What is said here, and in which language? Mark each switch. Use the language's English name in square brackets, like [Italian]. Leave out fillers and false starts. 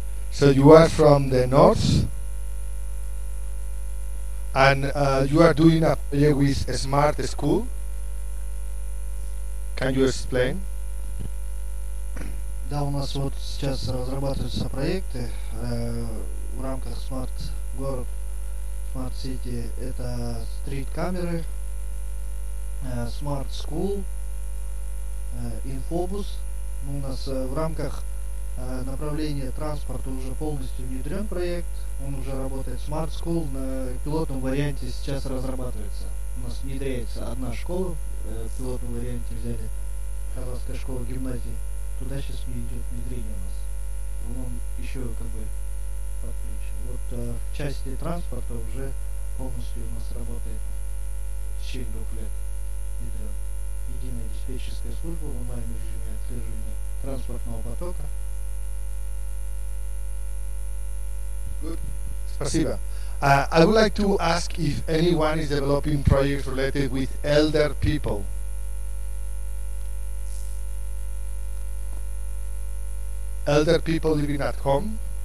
[English] So you are from the north, and you are doing a project with a smart school. Can you explain? [Russian] Да, у нас вот сейчас разрабатываются проекты в рамках Smart город, Smart City. Это стрит-камеры, Smart School, инфобус. У нас в рамках направления транспорта уже полностью внедрен проект. Он уже работает. Smart School на пилотном варианте сейчас разрабатывается. У нас внедряется одна школа. В пилотном варианте взяли Казахская школа гимназии. Туда сейчас не идет внедрение у нас. Он еще как бы подключен. Вот в части транспорта уже полностью у нас работает в течение 2 лет внедрен. Единая диспетчерская служба в онлайн-режиме отслеживания транспортного потока. [English] Good. [Russian] Спасибо. [English] I would like to ask if anyone is developing projects related with elder people. Elder people living at home.